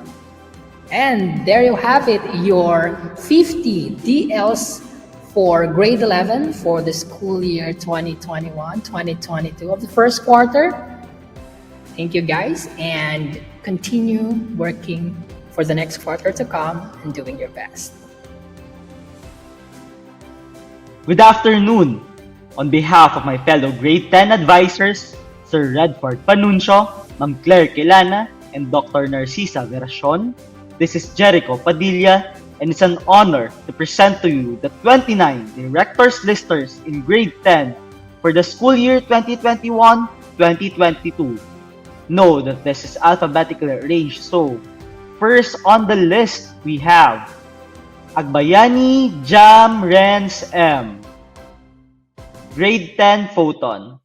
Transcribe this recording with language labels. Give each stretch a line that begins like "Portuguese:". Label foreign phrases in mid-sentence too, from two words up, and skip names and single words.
English: And there you have it, your 50 DLs for grade 11 for the school year 2021-2022 of the first quarter. Thank you guys, and continue working for the next quarter to come and doing your best. Good afternoon. On behalf of my fellow grade 10 advisors, Sir Redford Panuncio, Ma'am Claire Quilana, and Dr. Narcisa Veracion, this is Jericho Padilla, and it's an honor to present to you the 29 Directors Listers in grade 10 for the school year 2021-2022. Know that this is alphabetically arranged, so first on the list we have Agbayani Jam Renz M, grade 10 Photon.